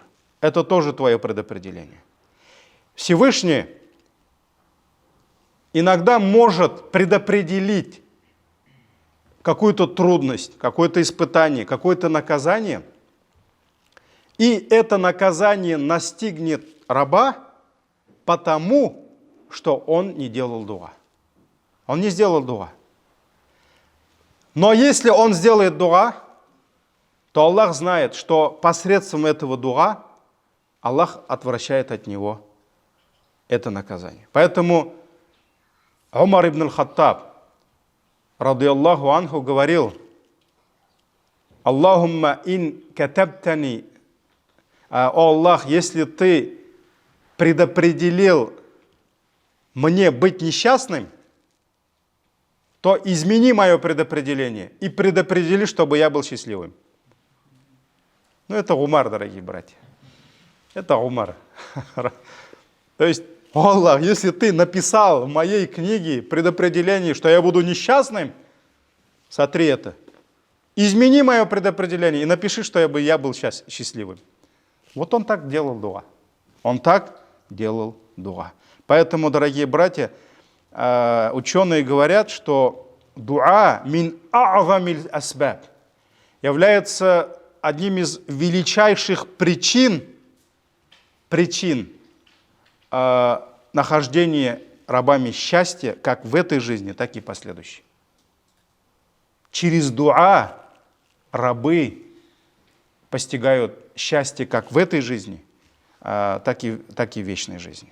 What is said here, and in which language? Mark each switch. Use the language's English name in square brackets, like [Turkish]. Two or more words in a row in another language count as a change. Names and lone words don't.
[Russian] Это тоже твое предопределение. Всевышний иногда может предопределить какую-то трудность, какое-то испытание, какое-то наказание, и это наказание настигнет раба потому, что он не делал дуа. Он не сделал дуа. Но если он сделает дуа, то Аллах знает, что посредством этого дуа Аллах отвращает от него это наказание. Поэтому Умар ибн аль-Хаттаб, [Arabic] رضي الله عنه, [Russian] говорил: [Arabic] اللهم إن كتبتني, [Russian] о Аллах, если ты предопределил мне быть несчастным, то измени мое предопределение и предопредели, чтобы я был счастливым. Ну, это Умар, дорогие братья. Это Умар. То есть, о Аллах, если ты написал в моей книге предопределение, что я буду несчастным, смотри это. Измени мое предопределение и напиши, что я был счастливым. Вот он так делал дуа. Он так делал дуа. Поэтому, дорогие братья, ученые говорят, что дуа [Arabic] من أعظم الأسباب [Russian] является одним из величайших причин нахождения рабами счастья как в этой жизни, так и последующей. Через дуа рабы постигают счастье как в этой жизни, так и в вечной жизни.